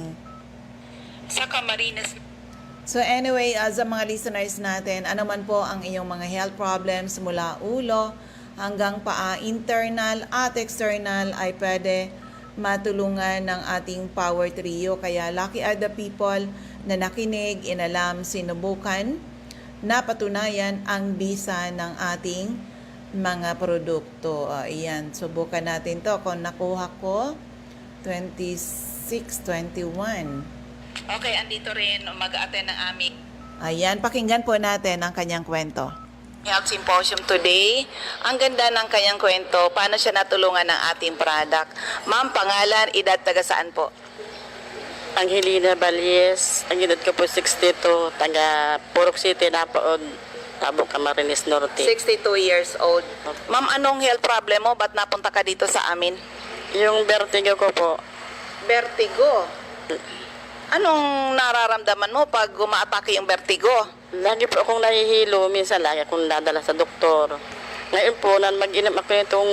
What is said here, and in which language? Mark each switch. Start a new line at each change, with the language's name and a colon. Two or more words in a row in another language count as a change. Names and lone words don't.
Filipino: Sa Camarines
English: So anyway,
Filipino: sa mga listeners natin, ano man po ang inyong mga
English: health problems
Filipino: mula ulo hanggang paa, internal at external, ay pwede matulungan ng ating Power Trio. Kaya
English: lucky are the people
Filipino: na nakinig, inalam, sinubukan, napatunayan ang bisa ng ating mga produkto. Ayan, subukan natin to. Kung nakuha ko, 2621. Okay, andito rin mag-attend ng aming. Ayan, pakinggan po natin ang kanyang kwento.
English: Health Symposium today.
Filipino: Ang ganda ng kanyang kwento, paano siya natulungan ng ating product. Ma'am, pangalan, edad, taga saan po? Angelina Balyes, ang edad ko po 62, taga Purok City, Napaod, Tabo, Camarines Norte.
English: 62 years old.
Filipino: Ma'am, anong
English: health problem
Filipino: mo? Ba't napunta ka dito sa amin? Yung vertigo ko po, Vertigo. Anong nararamdaman mo pag umaatake yung vertigo? lagi po akong nahihilo, minsan lagi akong dadala sa doktor. Ngayon po, mag-inom ako itong,